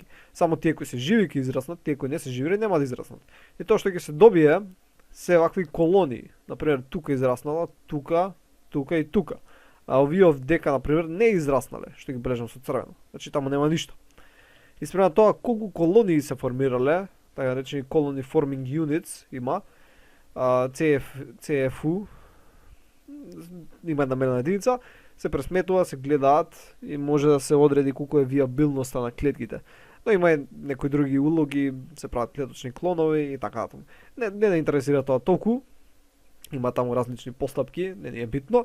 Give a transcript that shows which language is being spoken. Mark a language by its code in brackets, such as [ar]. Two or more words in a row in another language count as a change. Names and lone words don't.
[mk] Само тие кои се живи ќе израснат, тие кои не се живи нема да израснат. И тоа што ќе се добие се вакви колонии. Например, тука израснала, тука, тука и тука. А овие овдека, например, не израснале, што ги бележам со црвено. Значи таму нема ништо. И спрема тоа колку колонии се формирале, така речени [en] colony forming units [mk] има, CFU, има една мерна единица, се пресметува, се гледаат и може да се одреди колку е виабилноста на клетките. Но има и некои други улоги, се прават клеточни клонови и така натаму. Не интересира тоа толку, има таму различни постапки, не е битно.